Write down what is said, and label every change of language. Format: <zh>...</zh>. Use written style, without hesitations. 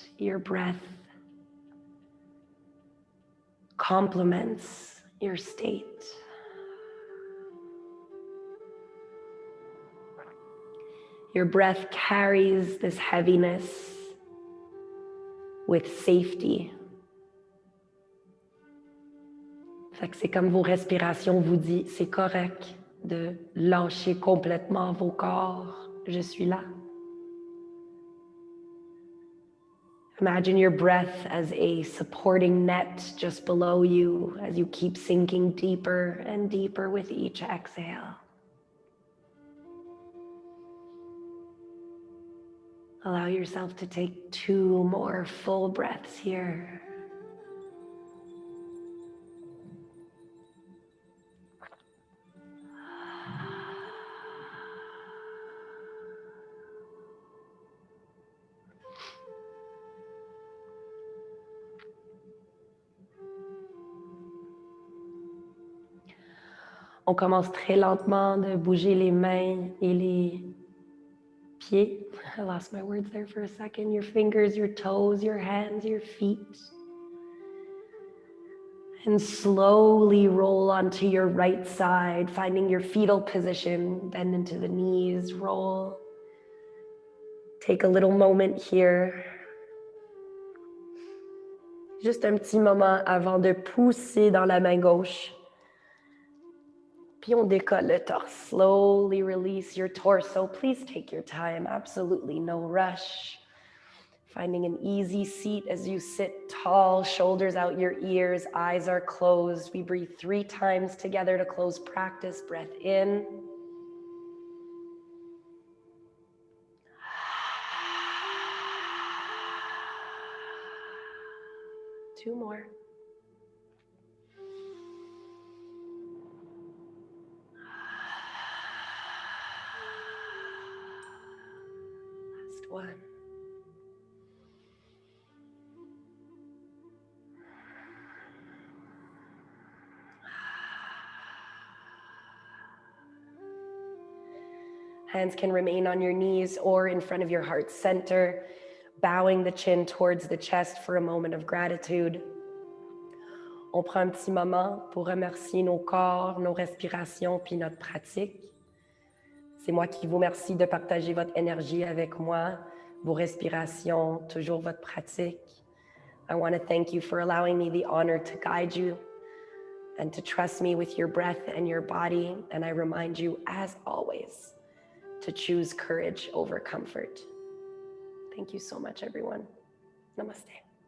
<en>Your breath complements your state. Your breath carries this heaviness with safety.</en> <fr>Fait que c'est comme vos respirations vous disent, c'est correct de lâcher complètement vos corps. Je suis là.</fr> <en>Imagine your breath as a supporting net just below you as you keep sinking deeper and deeper with each exhale. Allow yourself to take 2 more full breaths here.</en> <fr>On commence très lentement de bouger les mains et les pieds.</fr> <en>I lost my words there for a second. Your fingers, your toes, your hands, your feet. And slowly roll onto your right side, finding your fetal position, bend into the knees, roll. Take a little moment here.</en> <fr>Juste un petit moment avant de pousser dans la main gauche. Puis on décolle le torse.</fr> <en>Slowly release your torso. Please take your time. Absolutely no rush. Finding an easy seat as you sit tall, shoulders out your ears, eyes are closed. We breathe 3 times together to close practice. Breath in. Two more. Last one. Hands can remain on your knees or in front of your heart center, bowing the chin towards the chest for a moment of gratitude.</en> <fr>On prend un petit moment pour remercier nos corps, nos respirations, puis notre pratique. C'est moi qui vous remercie de partager votre énergie avec moi, vos respirations, toujours votre pratique.</fr> <en>I want to thank you for allowing me the honor to guide you and to trust me with your breath and your body. And I remind you, as always, to choose courage over comfort. Thank you so much, everyone. Namaste.</en>